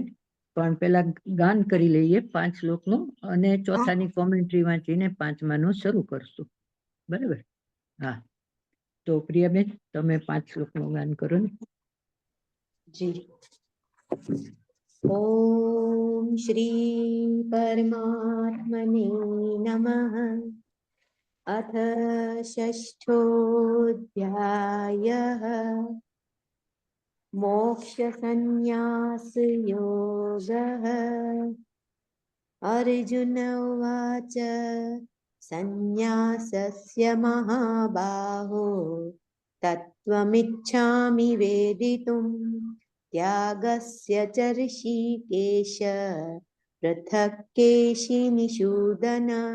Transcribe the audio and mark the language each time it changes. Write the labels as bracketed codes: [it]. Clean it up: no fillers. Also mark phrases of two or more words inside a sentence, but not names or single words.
[gu] પણ પેલા ગાન કરી લઈએ 5 શ્લોકનું અને ચોથાની કોમેન્ટ્રી વાંચીને 5માનું શરૂ કરશું. બરાબર? હા. તો પ્રિયાબેન તમે 5 શ્લોકનું ગાન કરો ને. [sa] જી. ઓમ શ્રી પરમાત્મને નમઃ. अथ षष्ठोऽध्यायः मोक्षसंन्यासयोगः। अर्जुन उवाच संन्यासस्य महाबाहो तत्त्वमिच्छामि वेदितुम् त्यागस्य च ऋषिकेश पृथक् केशिनिषूदन।